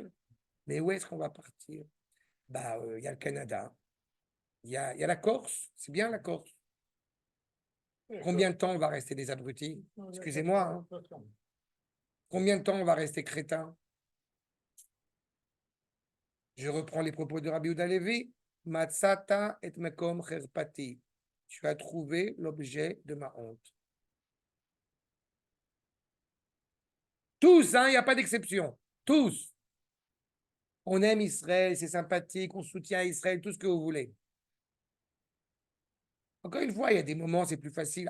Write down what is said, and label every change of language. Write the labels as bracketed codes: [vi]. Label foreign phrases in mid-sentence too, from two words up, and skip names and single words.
[fr] Mais où est-ce qu'on va partir? Ben, y a le Canada, il y a la Corse, c'est bien la Corse. Combien de temps on va rester des abrutis? Excusez-moi. Hein. Combien de temps on va rester crétins? Je reprends les propos de Rabbi Yehuda Levi. [he] מצאת את מקום חרפתי. [fr] Tu as trouvé l'objet de ma honte. Tous, hein, il n'y a pas d'exception. Tous. On aime Israël, c'est sympathique, on soutient Israël, tout ce que vous voulez. Encore une fois, il y a des moments, c'est plus facile.